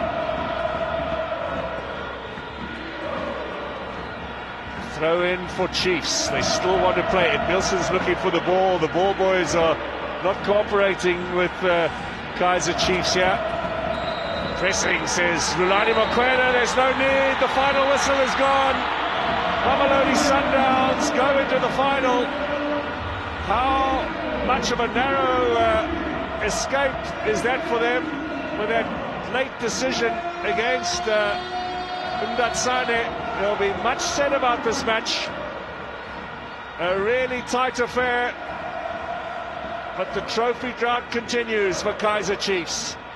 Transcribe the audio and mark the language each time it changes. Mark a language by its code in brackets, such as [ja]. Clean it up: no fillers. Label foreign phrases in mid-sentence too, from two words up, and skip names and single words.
[en] Throw in for Chiefs. They still want to play. Ed Milson's looking for the ball. The ball boys are not cooperating with Kaizer Chiefs here. Pressing, says Rulani Mokwena. There's no need. The final whistle is gone. Mamelodi Sundowns go into the final. How much of a narrow escape is that for them with that late decision against Ndatsane? There'll be much said about this match. A really tight affair, but the trophy drought continues for Kaizer Chiefs.